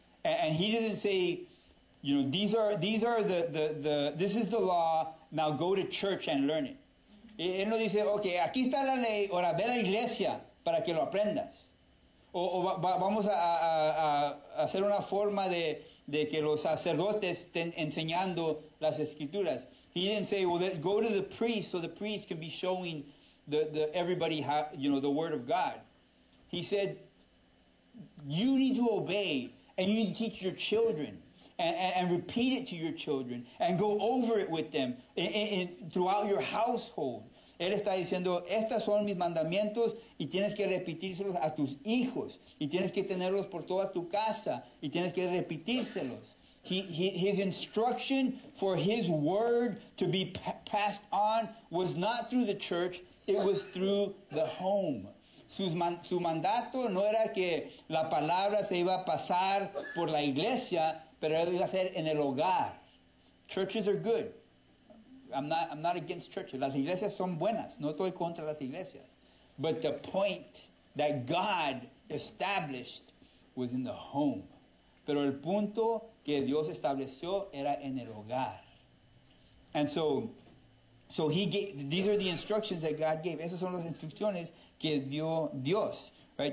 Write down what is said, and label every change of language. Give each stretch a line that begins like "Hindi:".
English: And he doesn't say, these are this is the law, now go to church and learn it.
Spanish: Él no dice, okay, aquí está la ley, ahora ve a la iglesia para que lo aprendas. Vamos a hacer una forma de que los sacerdotes estén enseñando las escrituras.
English: He didn't say, well, go to the priest so the priest can be showing everybody how, the word of God. He said, you need to obey and you need to teach your children and repeat it to your children and go over it with them throughout your household.
Spanish: Él está diciendo, estos son mis mandamientos y tienes que repetírselos a tus hijos y tienes que tenerlos por toda tu casa y tienes que repetírselos.
English: His instruction for his word to be passed on was not through the church, it was through the home.
Spanish: Su mandato no era que la palabra se iba a pasar por la iglesia, pero iba a ser en el hogar.
English: Churches are good. I'm not against churches.
Spanish: Las iglesias son buenas. No estoy contra las iglesias.
English: But the point that God established was in the home.
Spanish: Pero el punto que Dios estableció era en el hogar.
English: And so he gave, these are the instructions that God gave.
Spanish: Esas son las instrucciones que dio Dios, right?